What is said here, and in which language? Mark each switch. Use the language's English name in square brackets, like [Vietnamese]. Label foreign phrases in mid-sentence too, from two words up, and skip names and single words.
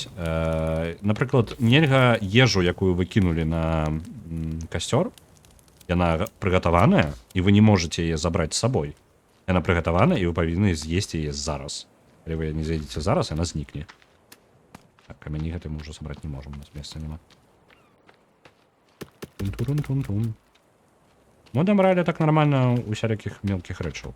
[Belarusian] Напрыклад, нельга ежу, якую вы кінулі на касцёр, яна прыгатаваная, і вы не можете яе забраць з сабой. Яна прыгатаваная, і вы павінны з'есці яе зараз. Калі вы не з'едзеце зараз, яна знікне. Так, камяні гэты мы ўжо сабраць не можам, у нас месца няма. Тун-турун-тун-тун. [Russian] Мы набрали так нормально у всяких мелких рэчаў.